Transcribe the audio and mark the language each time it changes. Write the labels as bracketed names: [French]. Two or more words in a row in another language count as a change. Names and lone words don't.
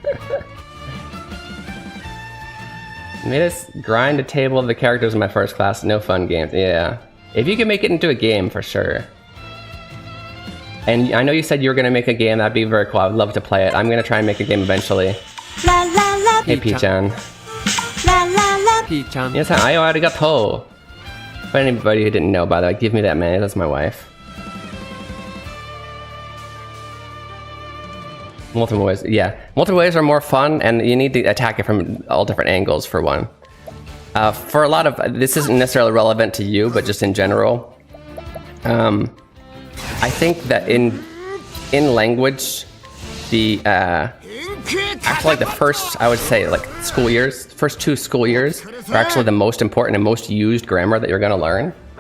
[English] Made us grind a table of the characters in my first class. No fun games. Yeah. If you can make it into a game, for sure. And I know you said you were going to make a game. That'd be very cool. I would love to play it. I'm going to try and make a game eventually. La la la. Hey, P-chan. La la la. P-chan. Yes, ayo arigato. For anybody who didn't know, by the way, give me that man. That's my wife. Multiple ways, yeah. Multiple ways are more fun, and you need to attack it from all different angles, for one. For a lot of... This isn't necessarily relevant to you, but just in general. I think that in language, actually like the first, I would say, like school years, first 2 school years are actually the most important and most used grammar that you're going to learn.